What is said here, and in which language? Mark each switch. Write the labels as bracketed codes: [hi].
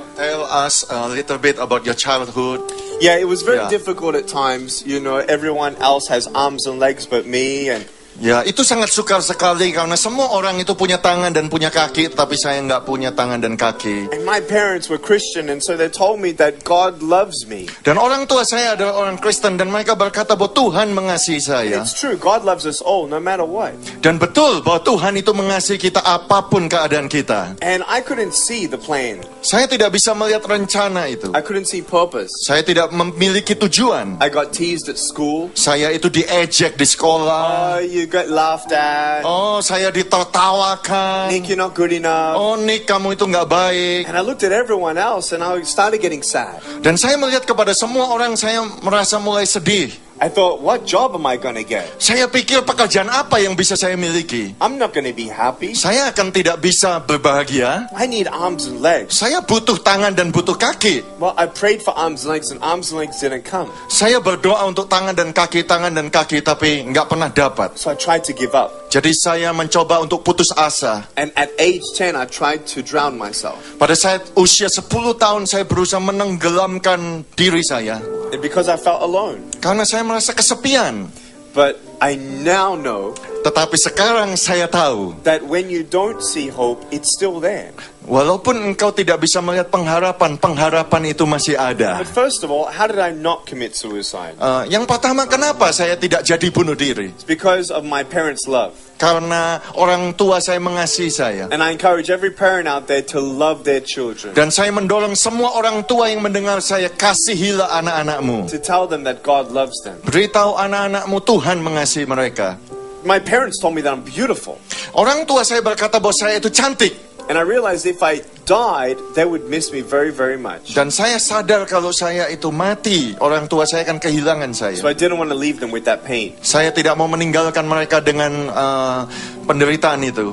[en] Tell us a little bit about your childhood. Yeah, it was very Yeah. difficult at times. You know, everyone else has arms and legs but me, and [id] Ya, itu sangat sukar sekali karena semua orang itu punya tangan dan punya kaki, tapi saya nggak punya tangan dan kaki. [en] my parents were Christian, and so they told me that God loves me. [id] Dan orang tua saya adalah orang Kristen dan mereka berkata bahwa Tuhan mengasihi saya. [en] It's true, God loves us all, no matter what. [id] Dan betul bahwa Tuhan itu mengasihi kita apapun keadaan kita. [en] And I couldn't see the plan. [id] Saya tidak bisa melihat rencana itu. [en] I couldn't see purpose. [id] Saya tidak memiliki tujuan. [en] I got teased at school. [id] Saya itu diejek di sekolah. [en] You got laughed at. [id] Oh, saya ditertawakan. [en] Nick, you're not good enough. [id] Oh, Nick, kamu itu nggak baik. [en] And I looked at everyone else and I started getting sad. [id] Dan saya melihat kepada semua orang, saya merasa mulai sedih. [en] I thought, what job am I going to get? [id] Saya pikir pekerjaan apa yang bisa saya miliki? [en] I'm not going to be happy. [id] Saya akan tidak bisa berbahagia. [en] I need arms and legs. [id] Saya butuh tangan dan butuh kaki. [en] Well, I prayed for arms and legs didn't come. [id] Saya berdoa untuk tangan dan kaki, tapi nggak pernah dapat. [en] So I tried to give up. [id] Jadi saya mencoba untuk putus asa. [en] And at age 10, I tried to drown myself. [id] Pada saat usia 10 tahun saya berusaha menenggelamkan diri saya. [en] And because I felt alone. [id] Karena saya merasa kesepian. [en] But I now know [id] Tetapi sekarang saya tahu, [en] that when you don't see hope, it's still there. [id] walaupun engkau tidak bisa melihat pengharapan, pengharapan itu masih ada. [en] But first of all, how did I not commit suicide? [id] Yang pertama, kenapa saya tidak jadi bunuh diri? [en] It's because of my parents' love. [id] Karena orang tua saya mengasihi saya. [en] And I encourage every parent out there to love their children. [id] Dan saya mendorong semua orang tua yang mendengar saya, kasihilah anak-anakmu. [en] To tell them that God loves them. [id] Beritahu anak-anakmu Tuhan mengasihi mereka. [en] My parents told me that I'm beautiful. [id] Orang tua saya berkata bahwa saya itu cantik. [en] And I realized if I died, they would miss me very, very much. [id] Dan saya sadar kalau saya itu mati, orang tua saya akan kehilangan saya. [en] So I didn't want to leave them with that pain. [id] Saya tidak mau meninggalkan mereka dengan penderitaan itu.